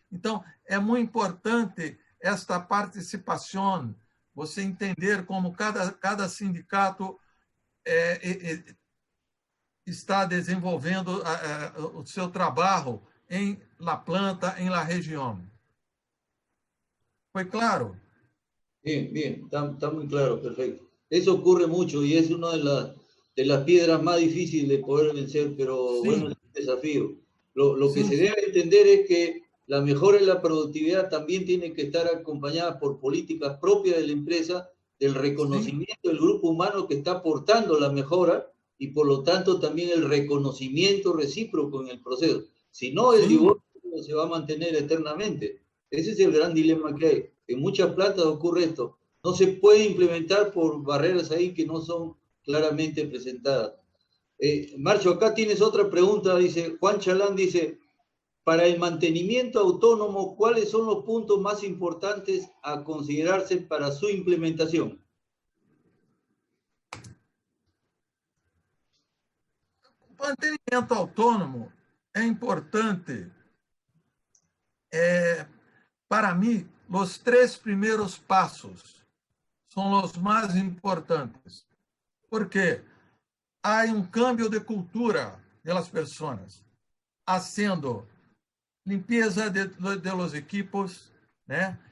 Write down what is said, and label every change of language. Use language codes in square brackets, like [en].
[pt] Então, é muito importante esta participação, você entender como cada sindicato está desenvolvendo o seu trabalho em la planta, em la região. ¿Foi claro? [es] Bien, bien, está muy claro, perfecto. Eso ocurre mucho y es una de las piedras más difíciles de poder vencer, pero sí. Bueno, es un desafío. Lo que se debe entender es que la mejora en la productividad también tiene que estar acompañada por políticas propias de la empresa, del reconocimiento del grupo humano que está aportando la mejora y por lo tanto también el reconocimiento recíproco en el proceso. Si no, el divorcio se va a mantener eternamente. Ese es el gran dilema que hay. En muchas plantas ocurre esto. No se puede implementar por barreras ahí que no son claramente presentadas. Marcio, acá tienes otra pregunta, dice Juan Chalán, dice, para el mantenimiento autónomo, ¿cuáles son los puntos más importantes a considerarse para su implementación? [pt] O mantenimento autônomo é importante. Para mim, os 3 primeiros passos são os mais importantes, porque há um cambio de cultura das pessoas, [es] haciendo [pt] limpeza de los equipos, né?